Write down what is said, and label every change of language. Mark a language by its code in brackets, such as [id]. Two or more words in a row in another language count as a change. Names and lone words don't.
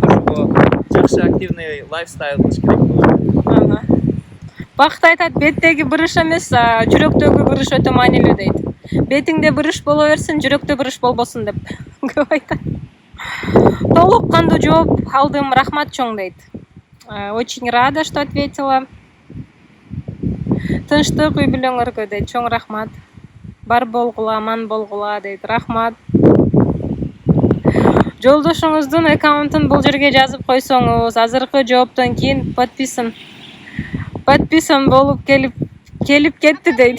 [ky] Ошого жакшы активный лайфстайл кылыш керек болот. Бакыт айтат, беттеги бырыш эмес, жүрөктөгү бырыш өтө маанилүү дейт. Бетиңде бырыш боло берсин, жүрөктө бырыш болбосун деп көп айтат. Толук кандуу жооп алдым, рахмат чоң дейт. [ru] Очень рада, что ответила. [ky] Тынчтык үй бүлөңөргө дейт, чоң рахмат. Бар болгула, аман болгула дейт, рахмат. Жолдошуңуздун аккаунтун бул жерге жазып койсоңуз, азыркы жооптон кийин подписан болуп келип кетти дейт.